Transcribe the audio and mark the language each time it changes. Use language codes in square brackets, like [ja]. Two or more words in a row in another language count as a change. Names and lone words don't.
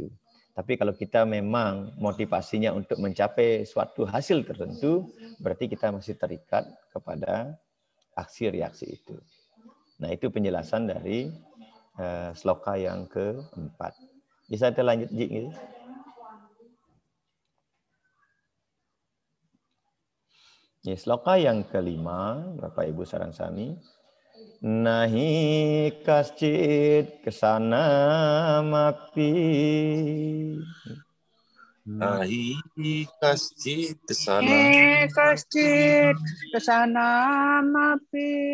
[id] Tapi kalau kita memang motivasinya untuk mencapai suatu hasil tertentu, berarti kita masih terikat kepada aksi reaksi itu. Nah, itu penjelasan dari sloka yang keempat. Bisa kita lanjut, Ji? Gitu? Ya, sloka yang kelima, Bapak Ibu [ban] sareng sami. [sa] Nahi kascit kesana mapi. Nahi kascit kesana. Kascit kesana mapi.